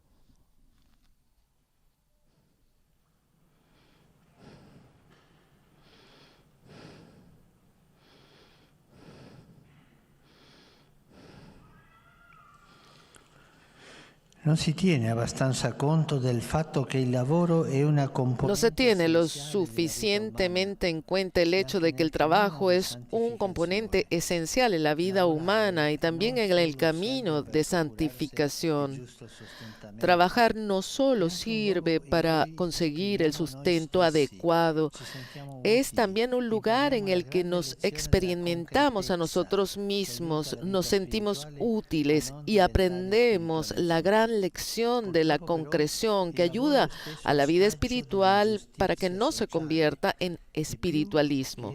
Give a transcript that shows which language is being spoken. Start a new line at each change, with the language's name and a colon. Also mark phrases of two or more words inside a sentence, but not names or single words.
Spanish: No se tiene
Italian: abbastanza conto del fatto che il lavoro è una componente.
Spanish: No se tiene lo suficientemente en cuenta el hecho de que el trabajo es un componente esencial en la vida humana y también en el camino de santificación. Trabajar no solo sirve para conseguir el sustento adecuado, es también un lugar en el que nos experimentamos a nosotros mismos, nos sentimos útiles y aprendemos la gran lección de la concreción que ayuda a la vida espiritual para que no se convierta en espiritualismo.